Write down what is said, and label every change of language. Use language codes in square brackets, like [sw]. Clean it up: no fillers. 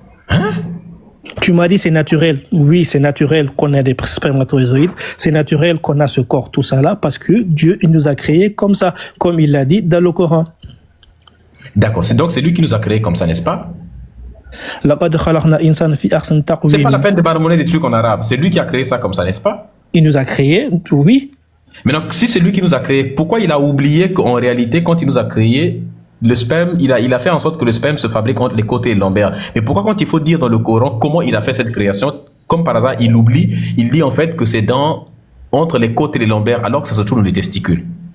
[fr] Hein? Tu m'as dit c'est naturel. Oui, c'est naturel qu'on ait des spermatozoïdes. C'est naturel qu'on a ce corps, tout ça là, parce que Dieu, il nous a créés comme ça, comme il l'a dit dans le Coran. D'accord. Donc, c'est lui qui nous a créés comme ça, n'est-ce pas? [ar] لقد خلقنا الإنسان في أحسن [fr] C'est pas la [ar] تقويم. [fr] peine de marmonner des trucs en arabe. C'est lui qui a créé ça comme ça, n'est-ce pas? Il nous a créés, oui. Mais donc, si c'est lui qui nous a créés, pourquoi il a oublié qu'en réalité, quand il nous a créés, le sperme, il a fait en sorte que le sperme se fabrique entre les côtés et le lombaire. Mais pourquoi quand il faut dire dans le Coran comment il a fait cette création, comme par hasard, il oublie, il dit en fait que c'est entre les côtes et les lombaires, alors que ça se trouve dans les testicules.